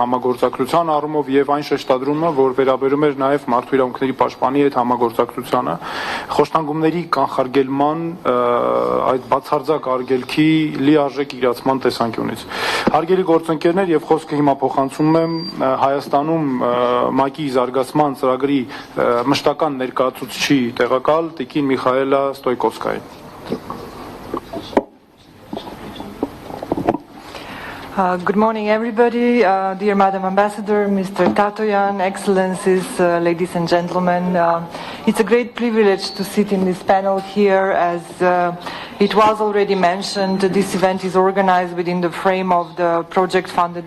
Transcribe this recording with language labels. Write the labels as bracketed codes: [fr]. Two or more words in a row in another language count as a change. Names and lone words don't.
[hy] համագործակցության առումով եւ այն շեշտադրումը, որ վերաբերում էր նաեւ մարդու իրավունքների պաշտպանի հետ համագործակցությանը, խոշտանգումների կանխարգելման այդ բացարձակ արգելքի լիարժեք իրացման տեսանկյունից։ Հարգելի գործընկերներ, եւ խոսքը հիմա փոխանցում եմ Հայաստանում ՄԱԿ-ի զարգացման ծրագրի մշտական ներկայացուցիչի տեղակալ Տիկին Միխայելա Ստոյկովսկային։ [en] Good morning, everybody. Dear Madam Ambassador, Mr. Tatoyan, Excellencies, ladies and gentlemen. It's a great privilege to sit in this panel here. As it was already mentioned, this event is organized within the frame of the project funded